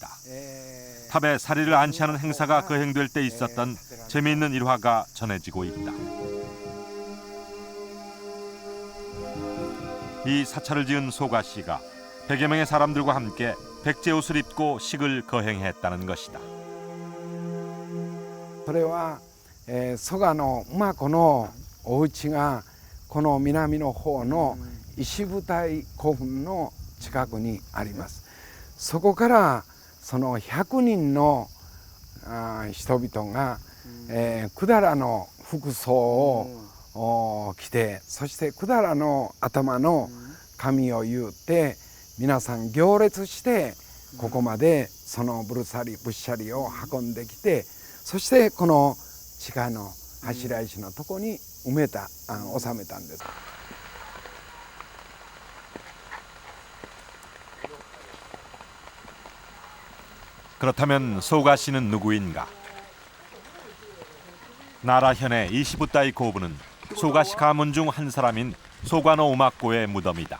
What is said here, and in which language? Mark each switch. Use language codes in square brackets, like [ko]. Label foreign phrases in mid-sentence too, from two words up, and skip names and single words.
[ko] 탑에 사리를 안치하는 행사가 거행될 때 있었던 재미있는 일화가 전해지고 있다. 이 사찰을 지은 소가씨가 100여 명의 사람들과 함께 백제 옷을 입고 식을 거행했다는 것이다. [ja] それは、蘇我の馬子のお家がこの南の方の石舞台古墳の近くにあります。そこからその100人の人々が、百済の服装を着て、そして百済の頭の髪を結って皆さん行列してここまでそのぶっしゃりを運んできて、そしてこの地下の柱石のとこに収めたんです。 [ko] 그렇다면 소가씨는 누구인가? 나라현의 이시부타이 고부는 소가시 가문 중 한 사람인 소관오 우마코의 무덤이다.